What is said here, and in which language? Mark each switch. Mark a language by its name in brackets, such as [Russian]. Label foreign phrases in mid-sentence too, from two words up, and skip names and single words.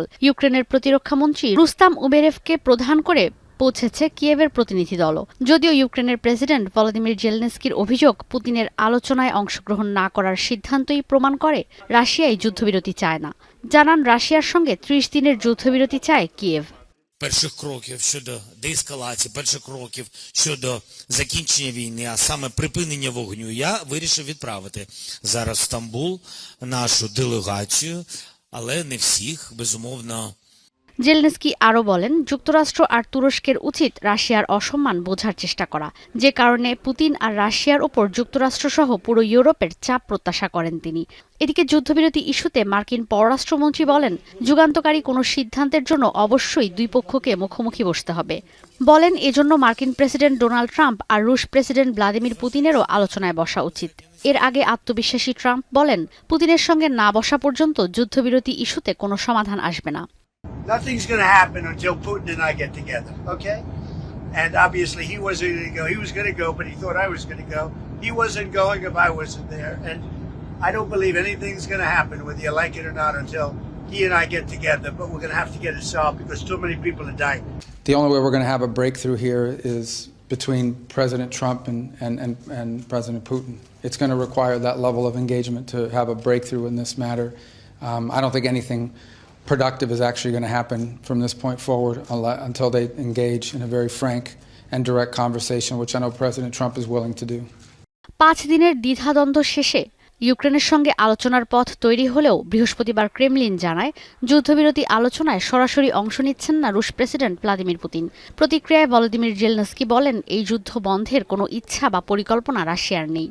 [Bangla] ইউক্রেনের প্রতিরক্ষামন্ত্রী রুস্তাম উমেরেভকে প্রধান করে পৌঁছেছে কিয়েভের প্রতিনিধি দলও। যদিও ইউক্রেনের প্রেসিডেন্ট ভলোদিমির জেলনেস্কির অভিযোগ, পুতিনের আলোচনায় অংশগ্রহণ না করার সিদ্ধান্তই প্রমাণ করে রাশিয়াই যুদ্ধবিরতি চায় না। জানান, রাশিয়ার সঙ্গে ৩০ দিনের যুদ্ধবিরতি চায় কিয়েভ। [Ukrainian] Перших кроків щодо деескалації, перших кроків щодо закінчення війни, а саме припинення вогню, я вирішив відправити зараз в Стамбул нашу делегацію, але не всіх, безумовно. [Bangla] জেলনেস্কি আরও বলেন, যুক্তরাষ্ট্র আর তুরস্কের উচিত রাশিয়ার অসম্মান বোঝার চেষ্টা করা, যে কারণে পুতিন আর রাশিয়ার ওপর যুক্তরাষ্ট্রসহ পুরো ইউরোপের চাপ প্রত্যাশা করেন তিনি। এদিকে যুদ্ধবিরতি ইস্যুতে মার্কিন পররাষ্ট্রমন্ত্রী বলেন, যুগান্তকারী কোনো সিদ্ধান্তের জন্য অবশ্যই দুই পক্ষকে মুখোমুখি বসতে হবে। বলেন, এজন্য মার্কিন প্রেসিডেন্ট ডোনাল্ড ট্রাম্প আর রুশ প্রেসিডেন্ট ভ্লাদিমির পুতিনেরও আলোচনায় বসা উচিত। এর আগে আত্মবিশ্বাসী ট্রাম্প বলেন, পুতিনের সঙ্গে না বসা পর্যন্ত যুদ্ধবিরতি ইস্যুতে কোনো সমাধান আসবে না। [English] Nothing's going to happen until Putin and I get together, okay? And obviously he wasn't going to go. He was going to go, but he thought I was going to go. He wasn't going if I wasn't there. And I don't believe anything's going to happen, whether you like it or not, until he and I get together. But we're going to have to get it solved because too many people are dying. The only way we're going to have a breakthrough here is between President Trump and President Putin. It's going to require that level of engagement to have a breakthrough in this matter. I don't think anything productive is actually going to happen from this point forward until they engage in a very frank and direct conversation, which I know President Trump is willing to do. [Bangla] 5 দিনের দ্বিধাদ্বন্দ্ব শেষে ইউক্রেনের সঙ্গে আলোচনার পথ তৈরি হলেও বৃহস্পতিবার ক্রেমলিন জানায়, যুদ্ধবিরতি আলোচনায় সরাসরি অংশ নিচ্ছেন না রুশ প্রেসিডেন্ট ভ্লাদিমির পুতিন। প্রতিক্রিয়ায় ভলোদিমির জেলনেস্কি বলেন, এই যুদ্ধ বন্ধের কোনো ইচ্ছা বা পরিকল্পনা রাশিয়ার নেই।